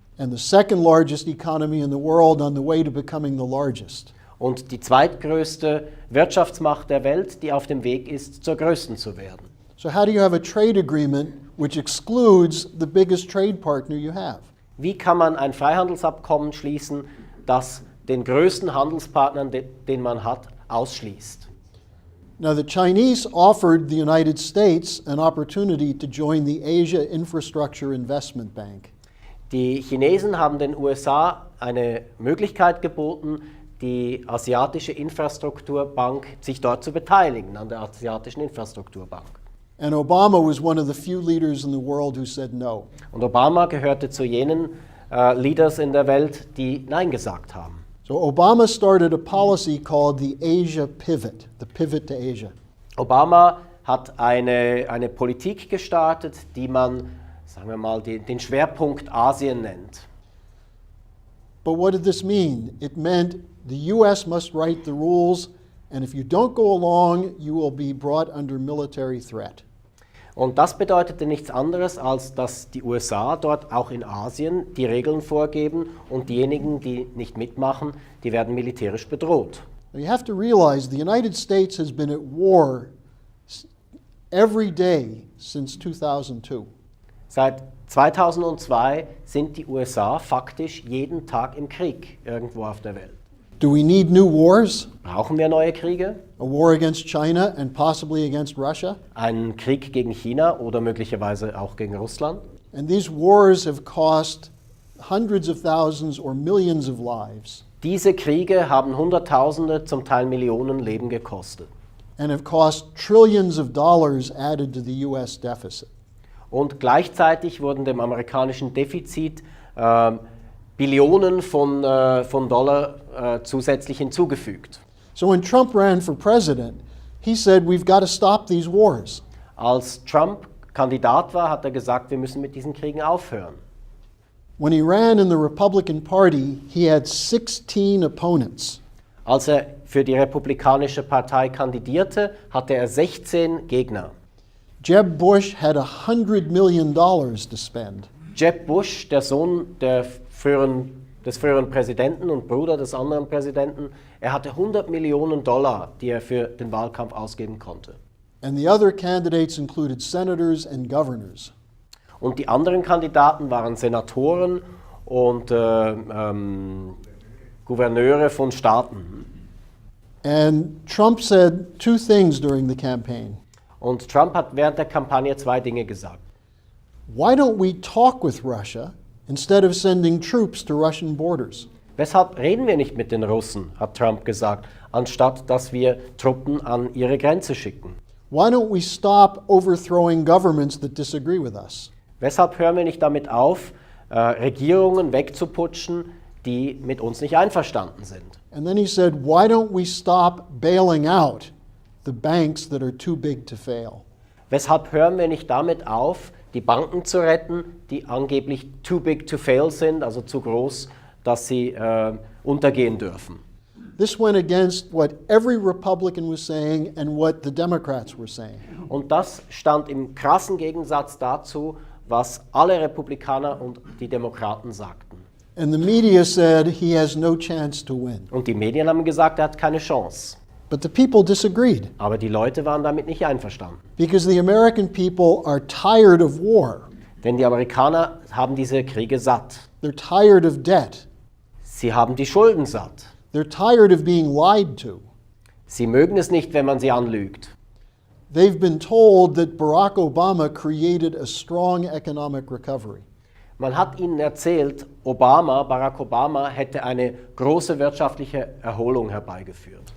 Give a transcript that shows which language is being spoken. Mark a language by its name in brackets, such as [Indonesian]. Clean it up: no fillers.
[English] And the second largest economy in the world on the way to becoming the largest. [German] Und die zweitgrößte Wirtschaftsmacht der Welt, die auf dem Weg ist, zur größten zu werden. [English] So how do you have a trade agreement which excludes the biggest trade partner you have? [German] Wie kann man ein Freihandelsabkommen schließen, das den größten Handelspartner, den man hat, ausschließt? [English] Now, the Chinese offered the United States an opportunity to join the Asia Infrastructure Investment Bank. [German] Die Chinesen haben den USA eine Möglichkeit geboten, die asiatische Infrastrukturbank, sich dort zu beteiligen, an der asiatischen Infrastrukturbank. [English] And Obama was one of the few leaders in the world who said no. [German] Und Obama gehörte zu jenen Leaders in der Welt, die Nein gesagt haben. [English] So Obama started a policy called the Asia Pivot, the pivot to Asia. [German] Obama hat eine Politik gestartet, die man, sagen wir mal, den Schwerpunkt Asien nennt. [English] But what did this mean? It meant the US must write the rules, and if you don't go along, you will be brought under military threat. [German] Und das bedeutete nichts anderes, als dass die USA dort auch in Asien die Regeln vorgeben und diejenigen, die nicht mitmachen, die werden militärisch bedroht. [English] Now you have to realize the United States has been at war every day since 2002. [German] Seit 2002 sind die USA faktisch jeden Tag im Krieg irgendwo auf der Welt. [English] Do we need new wars? [German] Brauchen wir neue Kriege? [English] A war against China and possibly against Russia? [German] Einen Krieg gegen China oder möglicherweise auch gegen Russland? [English] And these wars have cost hundreds of thousands or millions of lives [German] Diese Kriege haben Hunderttausende, zum Teil Millionen Leben gekostet. [English] and have cost trillions of dollars added to the US deficit. [German] Und gleichzeitig wurden dem amerikanischen Defizit Billionen von Dollar zusätzlich hinzugefügt. [English] So when Trump ran for president, he said we've got to stop these wars. [German] Als Trump Kandidat war, hat er gesagt, wir müssen mit diesen Kriegen aufhören. [English] When he ran in the Republican Party, he had 16 opponents. [German] Als er für die Republikanische Partei kandidierte, hatte er 16 Gegner. [English] Jeb Bush had $100 million to spend. [German] Jeb Bush, der Sohn des früheren Präsidenten und Bruder des anderen Präsidenten, er hatte $100 Millionen, die er für den Wahlkampf ausgeben konnte. [English] And the other candidates included senators and governors. [German] Und die anderen Kandidaten waren Senatoren und Gouverneure von Staaten. [English] And Trump said two things during the campaign. [German] Und Trump hat während der Kampagne zwei Dinge gesagt. [English] Why don't we talk with Russia instead of sending troops to Russian borders? [German] Weshalb reden wir nicht mit den Russen, hat Trump gesagt, anstatt dass wir Truppen an ihre Grenze schicken? [English] Why don't we stop overthrowing governments that disagree with us? [German] Weshalb hören wir nicht damit auf, Regierungen wegzuputschen, die mit uns nicht einverstanden sind? [English] And then he said, why don't we stop bailing out the banks that are too big to fail? [German] Weshalb hören wir nicht damit auf, die Banken zu retten, die angeblich [English] too big to fail [German] sind, also zu groß, dass sie untergehen dürfen? [English] This went against what every Republican was saying and what the Democrats were saying. [German] Und das stand im krassen Gegensatz dazu, was alle Republikaner und die Demokraten sagten. [English] And the media said he has no chance to win. [German] Und die Medien haben gesagt, er hat keine Chance. [English] But the people disagreed [German] Aber die Leute waren damit nicht einverstanden. [English] because the American people are tired of war. [German] Denn die Amerikaner haben diese Kriege satt. [English] They're tired of debt. [German] Sie haben die Schulden satt. [English] They're tired of being lied to. [German] Sie mögen es nicht, wenn man sie anlügt. [English] They've been told that Barack Obama created a strong economic recovery. [German] Man hat ihnen erzählt, Barack Obama hätte eine große wirtschaftliche Erholung herbeigeführt.